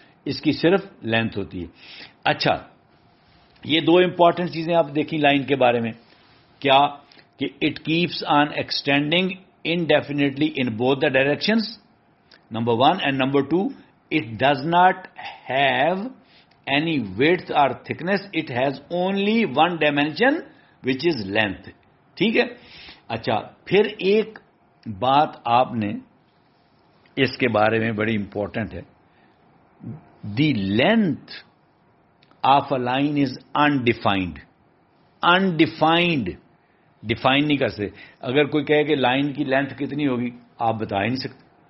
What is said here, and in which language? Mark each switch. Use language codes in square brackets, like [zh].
[ur] اس کی صرف لینتھ ہوتی ہے. اچھا، یہ دو امپورٹنٹ چیزیں آپ دیکھیں لائن کے بارے میں. کیا؟ کہ [en] It keeps on extending indefinitely in both the directions, number 1، and number 2، it does not have any width اور thickness. It has only one dimension which is length. [ur] ٹھیک ہے. اچھا، پھر ایک بات آپ نے اس کے بارے میں بڑی امپورٹنٹ ہے. [en] The length of a line is undefined. [ur] Undefined, define نہیں کر سکتے. اگر کوئی کہے کہ لائن کی لینتھ کتنی ہوگی، آپ بتا ہی نہیں سکتے.